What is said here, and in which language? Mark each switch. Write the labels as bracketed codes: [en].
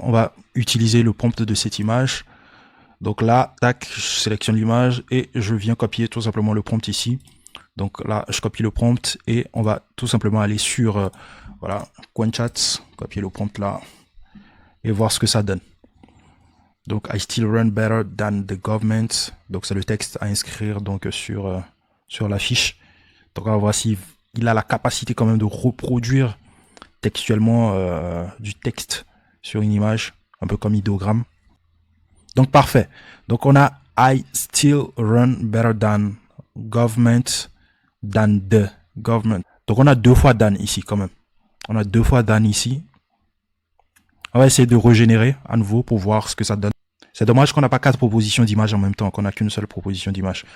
[fr] On va utiliser le prompt de cette image. Donc là, tac, je sélectionne l'image et je viens copier tout simplement le prompt ici. Donc là, je copie le prompt et on va tout simplement aller sur, voilà, QuenChat, copier le prompt là et voir ce que ça donne. [en] Donc, I still run better than the government. [fr] Donc, c'est le texte à inscrire donc sur la fiche. Donc, on va voir s'il a la capacité quand même de reproduire textuellement du texte sur une image, un peu comme idéogramme. Donc, parfait. Donc, on a [en] I still run better than government than the government. [fr] Donc, on a 2 fois than ici quand même. On a 2 fois than ici. On va essayer de régénérer à nouveau pour voir ce que ça donne. C'est dommage qu'on n'a pas 4 propositions d'image en même temps, qu'on n'a qu'une seule proposition d'image.